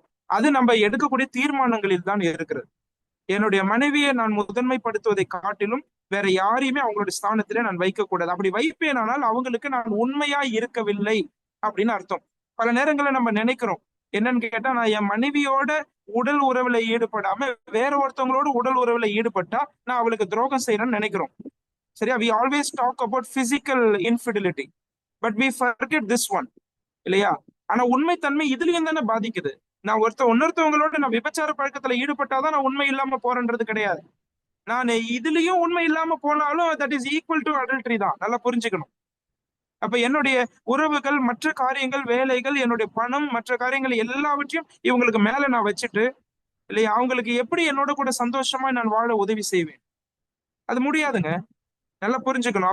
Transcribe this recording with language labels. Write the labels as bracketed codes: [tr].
[ta] அது நம்ம எடுக்கக்கூடிய தீர்மானங்களில் தான் இருக்கிறது. என்னுடைய மனைவியை நான் முதன்மைப்படுத்துவதை காட்டிலும் வேற யாரையுமே அவங்களுடைய ஸ்தானத்திலே நான் வைக்கக்கூடாது. அப்படி வைப்பேனானால் அவங்களுக்கு நான் உண்மையா இருக்கவில்லை அப்படின்னு அர்த்தம். பல நேரங்களில் நம்ம நினைக்கிறோம், என்னன்னு கேட்டா, நான் என் மனைவியோட உடல் உறவுல ஈடுபடாம வேற ஒருத்தவங்களோட உடல் உறவுல ஈடுபட்டா நான் அவளுக்கு துரோகம் செய்யறேன்னு நினைக்கிறோம். சரியா? [en] we always talk about physical infidelity but we forget this one [ta] இல்லையா? ஆனா உண்மைத்தன்மை இதுலயும் தானே பாதிக்குது. நான் இன்னொருத்தவங்களோட நான் விபச்சார பழக்கத்துல ஈடுபட்டாதான் நான் உண்மை இல்லாம போறேன்றது கிடையாது. நான் இதுலயும் உண்மை இல்லாம போனாலும் [en] that is equal to adultery [ta] தான். நல்லா புரிஞ்சுக்கணும். அப்ப என்னுடைய உறவுகள், மற்ற காரியங்கள், வேலைகள், என்னுடைய பணம், மற்ற காரியங்கள் எல்லாவற்றையும் இவங்களுக்கு மேல நான் வச்சுட்டு இல்லையா, அவங்களுக்கு எப்படி என்னோட கூட சந்தோஷமா நான் வாழ உதவி செய்வேன்? அது முடியாதுங்க. நல்லா புரிஞ்சுக்கணும்.